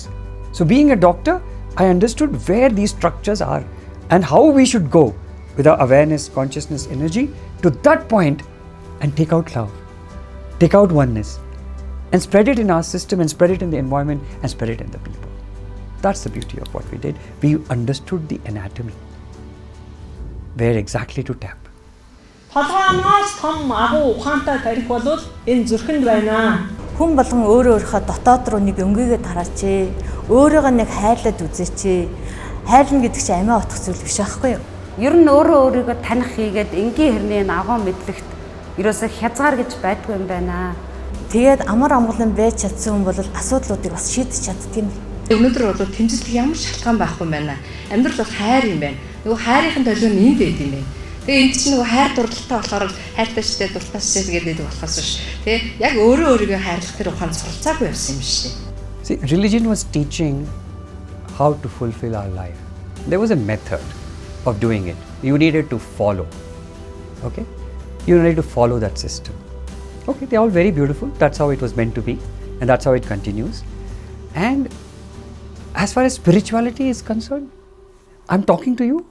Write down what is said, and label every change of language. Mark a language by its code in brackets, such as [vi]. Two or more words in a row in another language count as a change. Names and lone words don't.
[en] So being a doctor, I understood where these structures are and how we should go with our awareness, consciousness, energy to that point and take out love. Take out oneness and spread it in our system and spread it in the environment and spread it in the people. That's the beauty of what we did. We understood the anatomy, where exactly to tap. [mn] Толгооноос том агуу ухаантай тарих болвол энэ зүрхэнд байна. Хүн болгон өөрөө өөрийнхөө дотоод руу нэг өнгөйгээ тараач. Өөрийгөө нэг хайрлаад үзээч. Хайрлна гэдэг чинь амиа утгах зүйл биш аахгүй юу? Ер нь өөрийгөө таних хийгээд энгийн хэрний агуу мэдлэгт ерөөсөө хязгаар гэж байдгүй юм байна. Тэгээд амар амгалан байж чадсан хүн бол асуудлуудыг бас шийдэж чаддаг юм. Өнөөдөр бол тэмцэлт ямар шалтгаан байхгүй юм байна. Амьдрал бол хайр юм байна. Нөгөө хайрын төлөв нь энд байд юм байна. Тэгээ энд чинь нөгөө хайр дурлалтай болохоор хайртай штэ дуртай штэ гэдэг болохоос биш. Тэгээ яг өөрийгөө хайрлах тэр ухаан суралцаагүй явсан юм шүү дээ. [en] See, religion was teaching how to fulfill our life. There was a method of doing it. You needed to follow. Okay? You need to follow that system. Okay, they're all very beautiful. That's how it was meant to be, and that's how it continues. And as far as spirituality is concerned, I'm talking to you.